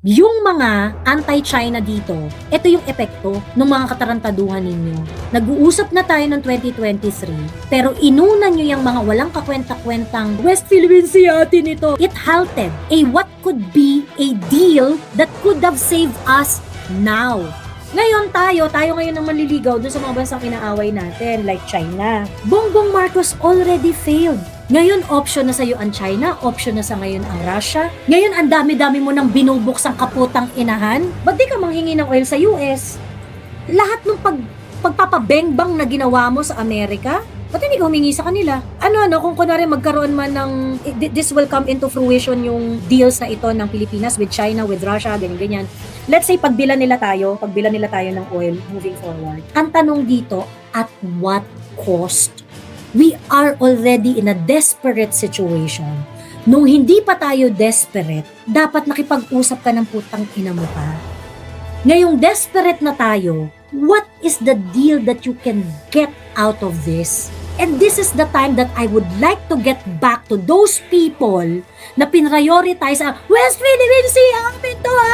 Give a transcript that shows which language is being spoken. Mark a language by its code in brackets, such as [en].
[tl] Yung mga anti-China dito, ito yung epekto ng mga katarantaduhan ninyo. Nag-uusap na tayo ng 2023, pero inuna nyo yung mga walang kakwenta-kwentang West Philippine Sea atin ito. [en] It halted what could be a deal that could have saved us now. [tl] Ngayon tayo ngayon ang manliligaw dun sa mga bansang inaaway natin like China. [en] Bongbong Marcos already failed. [tl] Ngayon, option na sa'yo ang China, option na sa ngayon ang Russia. Ngayon, ang dami-dami mo nang binubuksang kaputang inahan. Ba't di ka manghingi ng oil sa US? Lahat ng pagpapabengbang na ginawa mo sa Amerika, ba't hindi ka humingi sa kanila? Kung kunwari magkaroon man ng, this will come into fruition yung deals na ito ng Pilipinas with China, with Russia, ganyan-ganyan. [en] Let's say, pagbilan nila tayo ng oil moving forward. Ang tanong dito, at what cost? We are already in a desperate situation. [tl] Nung hindi pa tayo desperate, dapat nakipag-usap ka ng putang ina mo pa. [en] Ngayong desperate na tayo, what is the deal that you can get out of this? And this is the time that I would like to get back to those people na pinrioritize ang West Philippine Sea, amin to.